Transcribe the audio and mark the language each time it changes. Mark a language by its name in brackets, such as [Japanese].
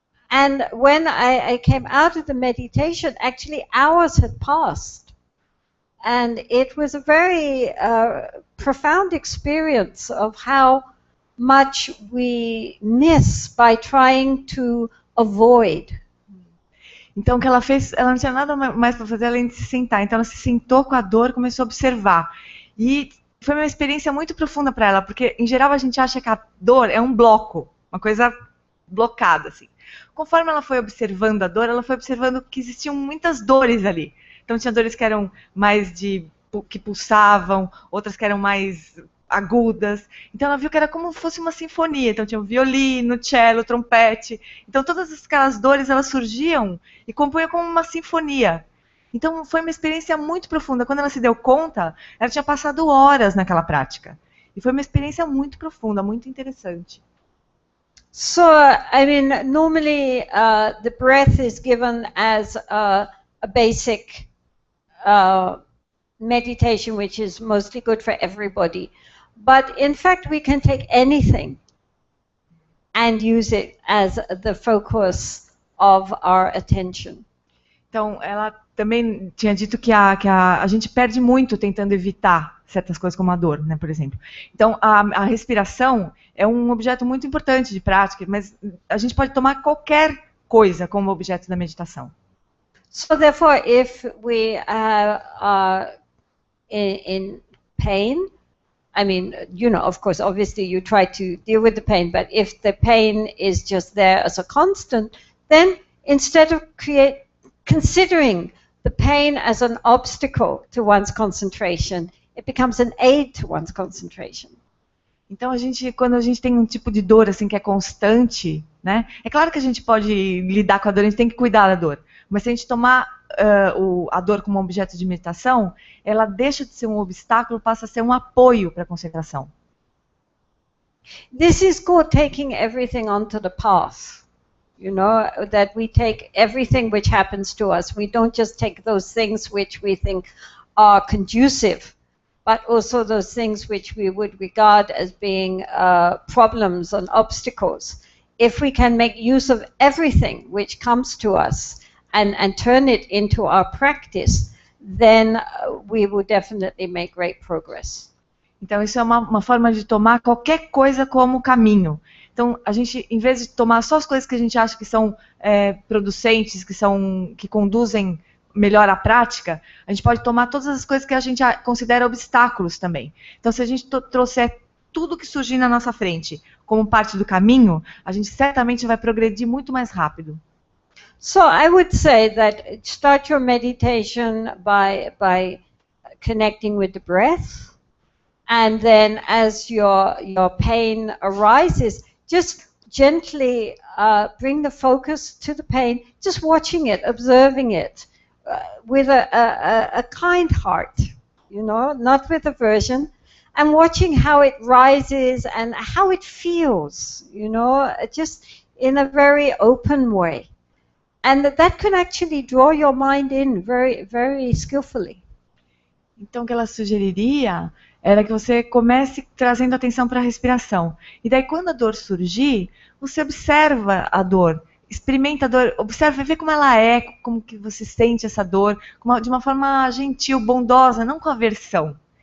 [English] And when I came out of the meditation, actually hours had passed. And it was a very profound experience of how much we miss by trying to avoid. [Portuguese] Então, o que ela fez, ela não tinha nada mais para fazer além de se sentar. Então, ela se sentou com a dor e começou a observar. E foi uma experiência muito profunda para ela, porque, em geral, a gente acha que a dor é um bloco, uma coisa blocada, assim. Conforme ela foi observando a dor, ela foi observando que existiam muitas dores ali. Então, tinha dores que eram mais que pulsavam, outras que eram mais agudas. Então ela viu que era como se fosse uma sinfonia. Então tinha o violino, o cello, o trompete. Então todas aquelas dores, elas surgiam e compunham como uma sinfonia. Então foi uma experiência muito profunda. Quando ela se deu conta, ela tinha passado horas naquela prática. E foi uma experiência muito profunda, muito interessante. [English] So, I mean, normally the breath is given as a basic meditation, which is mostly good for everybody. But in fact, we can take anything and use it as the focus of our attention. [Portuguese] Então, ela também tinha dito que a gente perde muito tentando evitar certas coisas como a dor, né, por exemplo. Então, a respiração é um objeto muito importante de prática, mas a gente pode tomar qualquer coisa como objeto da meditação. [English] So therefore, if we are in pain, I mean, you know, of course, obviously you try to deal with the pain, but if the pain is just there as a constant, then instead of considering the pain as an obstacle to one's concentration, it becomes an aid to one's concentration. [Portuguese] Então, quando a gente tem um tipo de dor assim que é constante, né? É claro que a gente pode lidar com a dor, a gente tem que cuidar da dor. Mas se a gente tomar a dor como objeto de meditação, ela deixa de ser um obstáculo, passa a ser um apoio para a concentração. [English] This is called taking everything onto the path. You know, that we take everything which happens to us. We don't just take those things which we think are conducive, but also those things which we would regard as being problems and obstacles. If we can make use of everything which comes to us and turn it into our practice, then we will definitely make great progress. [Portuguese] Então, isso é uma forma de tomar qualquer coisa como caminho. Então, a gente, em vez de tomar só as coisas que a gente acha que são producentes, que conduzem melhor à prática, a gente pode tomar todas as coisas que a gente considera obstáculos também. Então, se a gente trouxer tudo que surgir na nossa frente como parte do caminho, a gente certamente vai progredir muito mais rápido. [English] So I would say that start your meditation by connecting with the breath, and then as your pain arises, just gently bring the focus to the pain, just watching it, observing it with a kind heart, you know, not with aversion, and watching how it rises and how it feels, you know, just in a very open way. And that can actually draw your mind in very, very skillfully. [Portuguese] Então, o que ela sugeriria era que você comece trazendo atenção para a respiração. E daí, quando a dor surgir, você observa a dor, experimenta a dor, observa, vê como ela é, como que você sente essa dor, de uma forma gentil, bondosa, não com aversão.